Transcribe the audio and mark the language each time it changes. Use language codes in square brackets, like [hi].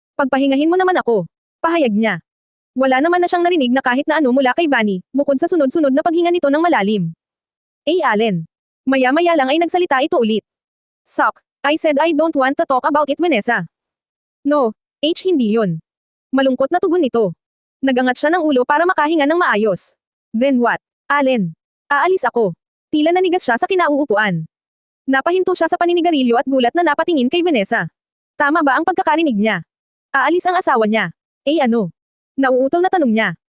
[tl] Pagpahingahin mo naman ako. Pahayag niya. Wala naman na siyang narinig na kahit na ano mula kay Vanny, bukod sa sunod-sunod na paghinga nito ng malalim. Allen. Maya-maya lang ay nagsalita ito ulit. [en] Sok, I said I don't want to talk about it, Vanessa. [tl] No, hindi yun. Malungkot na tugon nito. Nagangat siya ng ulo para makahinga ng maayos. [en] Then what? [tl] Allen. Aalis ako. Tila nanigas siya sa kinauupuan. Napahinto siya sa paninigarilyo at gulat na napatingin kay Vanessa. Tama ba ang pagkakarinig niya? Aalis ang asawa niya. Ano? Nauutol na tanong niya.